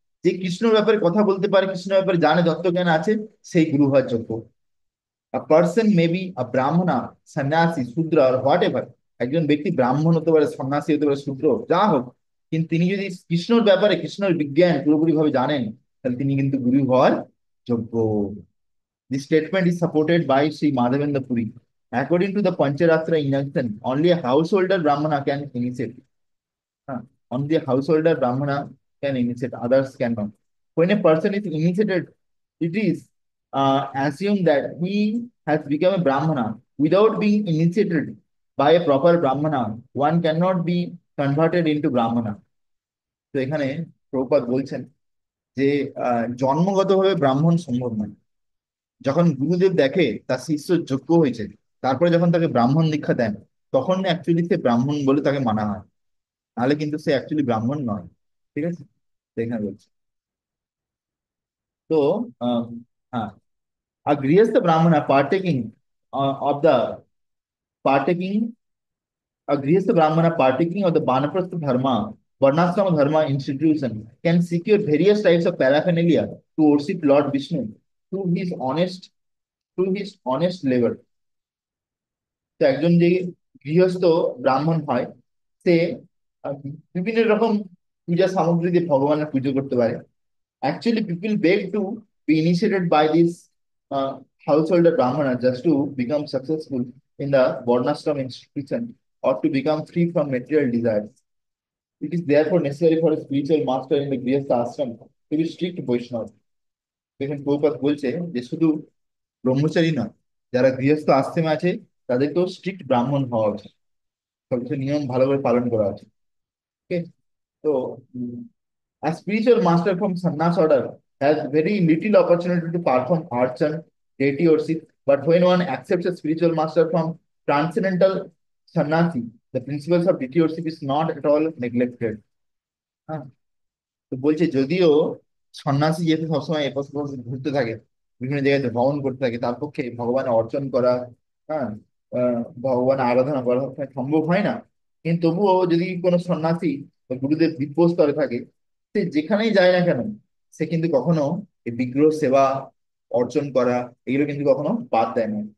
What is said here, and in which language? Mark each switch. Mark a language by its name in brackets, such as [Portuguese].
[Bangla] যে কৃষ্ণর ব্যাপারে কথা বলতে পারে, কৃষ্ণের ব্যাপারে জানে, তত্ত্বজ্ঞান আছে, সেই গুরু হওয়ার যোগ্য। [English] A person may be a Brahmana, sannyasi, Shudra আর whatever. [Bangla] একজন ব্যক্তি ব্রাহ্মণ হতে পারে, সন্ন্যাসী হতে পারে, শূদ্র যা হোক, কিন্তু তিনি যদি কৃষ্ণর ব্যাপারে, কৃষ্ণের বিজ্ঞান পুরোপুরি ভাবে জানেন, তাহলে তিনি কিন্তু গুরু হওয়ার যোগ্য। [English] This statement is supported by Sri Madhavendra Puri. According to the Pancharatra injunction, only a householder Brahmana can initiate. Huh. Only a householder Brahmana can initiate, others cannot. When a person is initiated, it is assumed that he has become a Brahmana. Without being initiated by a proper Brahmana, one cannot be converted into Brahmana. [Bangla] তো এখানে প্রভুপাদ বলছেন যে জন্মগতভাবে ব্রাহ্মণ সম্ভব নয়। যখন গুরুদেব দেখে তার শিষ্য যোগ্য হয়েছে, তারপরে যখন তাকে ব্রাহ্মণ দীক্ষা দেন, তখন অ্যাকচুয়ালি সে ব্রাহ্মণ বলে তাকে মানা হয়। নাহলে কিন্তু সে অ্যাকচুয়ালি ব্রাহ্মণ নয়। ঠিক আছে, তো এখানে বলছে। তো আহ, হ্যাঁ, আর গৃহস্থ ব্রাহ্মণ [English] Partaking of the partaking a Grihastha Brahmana partaking of the Banaprastha Dharma, Varnashrama Dharma institution can secure various types of paraphernalia to worship Lord Vishnu through his honest through his honest labor. [Bangla] তো একজন যে গৃহস্থ ব্রাহ্মণ হয়, সে আহ, বিভিন্ন রকম পূজা সামগ্রী দিয়ে ভগবানের পুজো করতে পারে। [English] Actually, people beg to be initiated by this householder brahmana just to become successful in the Varnashram institution or to become free from material desires. It is therefore necessary for a spiritual master in the Grihastha ashram to be strict Vaishnava. [Bangla] দেখেন প্রভুপাদ বলছে যে শুধু ব্রহ্মচারী নয়, যারা গৃহস্থ আশ্রমে আছে তাদেরকেও স্ট্রিক্ট ব্রাহ্মণ হওয়া উচিত, সবকিছু নিয়ম ভালোভাবে পালন করা উচিত। [English] Okay, তো a spiritual master from sannyas order has very little opportunity to perform archan, deity worship, but when one accepts a spiritual master from transcendental sannyasi, the principles of deity worship is not at all neglected. [Bangla] হ্যাঁ, তো বলছে যদিও সন্ন্যাসী যেহেতু সবসময় এপাশ ওপাশ ঘুরতে থাকে, বিভিন্ন জায়গায় ভ্রমণ করতে থাকে, তার পক্ষে ভগবান অর্চন করা, হ্যাঁ, ভগবান আরাধনা করা সবসময় সম্ভব হয় না। কিন্তু তবুও যদি কোনো সন্ন্যাসী বা গুরুদেব দিব্য স্তরে থাকে, সে যেখানেই যায় না কেন, সে কিন্তু কখনো এই বিগ্রহ সেবা, অর্চন করা, এগুলো কিন্তু কখনো বাদ দেয় না।